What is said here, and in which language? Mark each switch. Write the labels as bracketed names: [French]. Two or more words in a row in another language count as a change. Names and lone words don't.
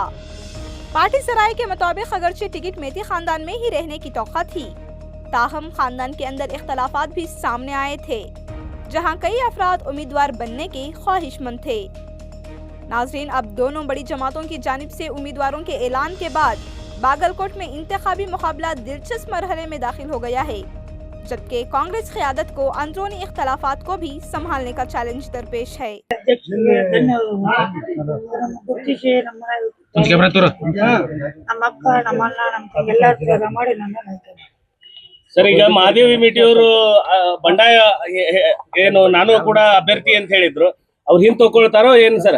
[Urdu] پارٹی ذرائع کے مطابق اگرچہ ٹکٹ میتی خاندان میں ہی رہنے کی توقع تھی، تاہم خاندان کے اندر اختلافات بھی سامنے آئے تھے، جہاں کئی افراد امیدوار بننے کے خواہشمند تھے. ناظرین، اب دونوں بڑی جماعتوں کی جانب سے امیدواروں کے اعلان کے بعد باگلکوٹ میں انتخابی مقابلہ دلچسپ مرحلے میں داخل ہو گیا ہے، جبکہ کانگریس قیادت کو اندرونی اختلافات کو بھی سنبھالنے کا چیلنج درپیش ہے. [Kannada] ಸರ್, ಈಗ ಮಹಾದೇವಿ ಮೇಟಿ ಅವರು ಬಂಡಾಯ ಏನು ನಾನು ಕೂಡ ಅಭ್ಯರ್ಥಿ ಅಂತ ಹೇಳಿದ್ರು, ಅವ್ರು ಹಿಂದ್ ತಗೊಳ್ತಾರೋ ಏನ್ ಸರ್?